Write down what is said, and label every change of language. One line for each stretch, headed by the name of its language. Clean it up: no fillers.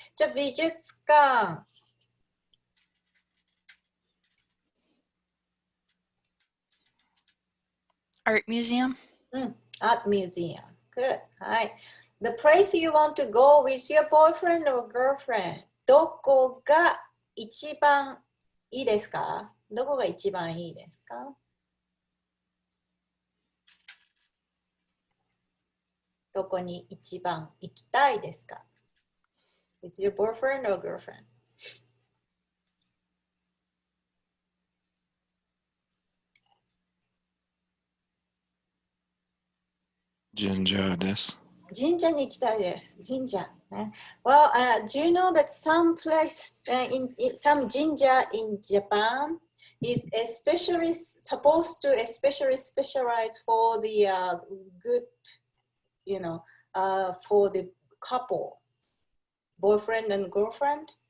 Japanese: じゃあ、美術館。
English: Art museum. Art museum. Good. はい。 The place you want to go with your boyfriend or girlfriend.
Japanese: どこが一番いいですか？どこが一番いいですか？どこに一番行きたいですか？
English: With your boyfriend or girlfriend?
Japanese: 神社です。神社に行きたいです。神社。ね。
English: Well, do you know that some place in some jinja in Japan is especially supposed to especially specialize for the good, you know, for the couple, boyfriend and girlfriend?